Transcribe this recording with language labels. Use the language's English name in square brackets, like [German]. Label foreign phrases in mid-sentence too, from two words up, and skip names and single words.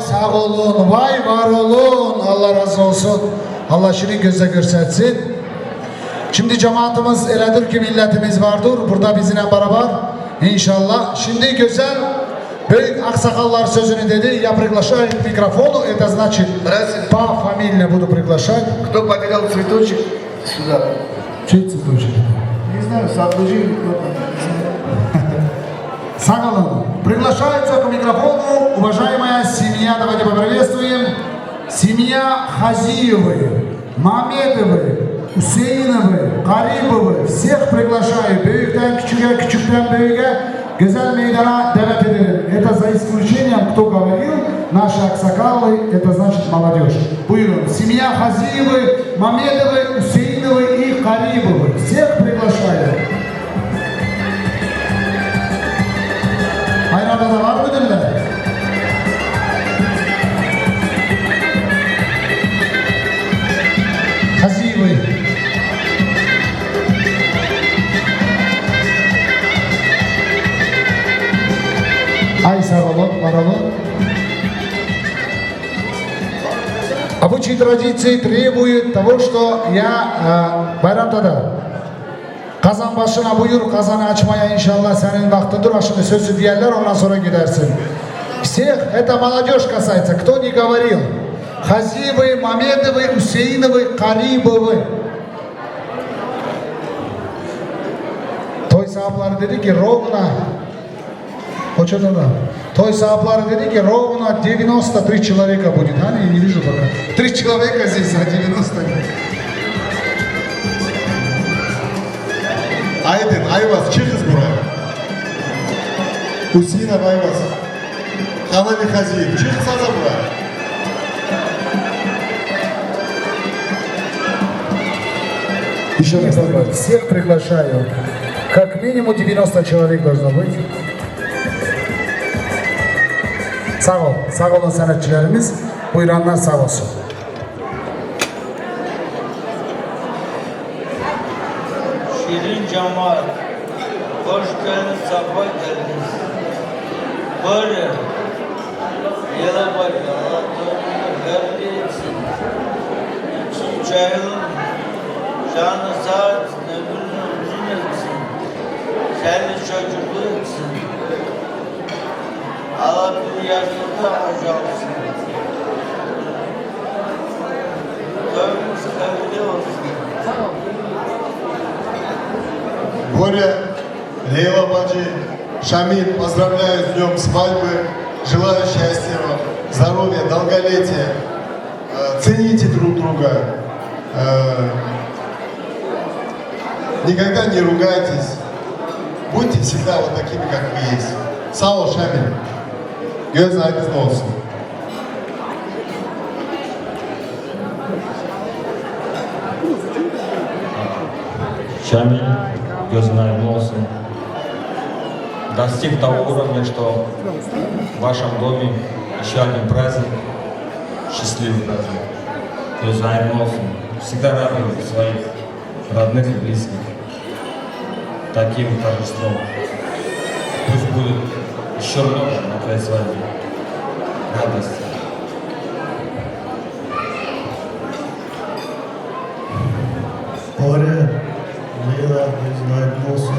[Turkish] sağ olun, vay var olun. Allah razı olsun. Allah şirin gözle görsetsin. Şimdi cemaatimiz eledir ki milletimiz vardır. Burada bizimle beraber inşallah. Şimdi güzel büyük aksakallar sözünü dedi. [Russian] Я приглашаю к микрофону. Это значит по фамилии буду приглашать. Кто потерял цветочек? Сюда. Чей цветочек? Не знаю, соображение кто-то. Сагалон. Приглашается к микрофону уважаемая семья. Давайте поприветствуем. Семья Хазиевы, Мамедовы, Hüseyin'e, Garibov'u, всех приглашаю. [Turkish] Büyükten küçüğe, küçükten büyüğe güzel meydana davet edelim. [Russian] Это за исключением, кто говорил, наши аксакалы, это значит молодежь. Buyurun. Семья Хазиевы, Мамедовы, Hüseyin'e и Garibov'u. Всех приглашаю. [Turkish] Hayranda da var mıdırlar? [Russian] Хазиевы. Ай, [Turkish] сağ olun, var olun. [Russian] Обычаи традиции требуют того, что я [Turkish] bayramda kazan başına buyur, kazanı açmaya inşallah senin vaktidir. Aşını sözü diyenler ondan sonra gidersin. [Russian] Всех, это молодежь касается, кто не говорил. Хазиевы, Мамедовы, Hüseyin'e, Garibov'u. [Turkish] Toy sahipleri dedi ki ровно, o çocuğuna. Toy sahipleri dedi ki [Russian] ровно 93 человека будет. [Turkish] Hani [Russian] не вижу пока. 3 человека здесь, а 90 нет. [Turkish] Aydın, Ayvaz, çıkız buraya. Hüseyin Ayvaz. Kanali Haziyev, çıksanıza buraya. [Russian] Еще раз говорю, всех приглашаю. Как минимум 90 человек должно быть. [Turkish] Sağ olun sanatçılarımız. Buyuranlar sağ olsun. Şirin cemaat, hoş geldiniz, sabah geldiniz. Böyle, yıla bak, Allah doğumunu verdi etsin. Tüm cahilin, canı sağ etsin, ömrünü uzun etsin. Seni çocuklu etsin. Allah bir yaşında hocalsın. Tövbemiz kabul olsun. [Russian] Боря, Лейла Баджи, Шамиль, поздравляю с днем свадьбы. Желаю счастья вам, здоровья, долголетия. Цените друг друга. Никогда не ругайтесь. Будьте всегда вот такими, как вы есть. [Turkish] Sağ ol Şamil. Göz aydın olsun. Шамиль, gözün aydın olsun. [Russian] Достиг того уровня, что в вашем доме еще один праздник, счастливый праздник. [Turkish] Gözün aydın olsun. [Russian] Всегда радуйте своих родных и близких таким торжеством. Пусть будет еще много на твоей свадьбе радости. Боря, Лейла, [Turkish] gözün aydın olsun.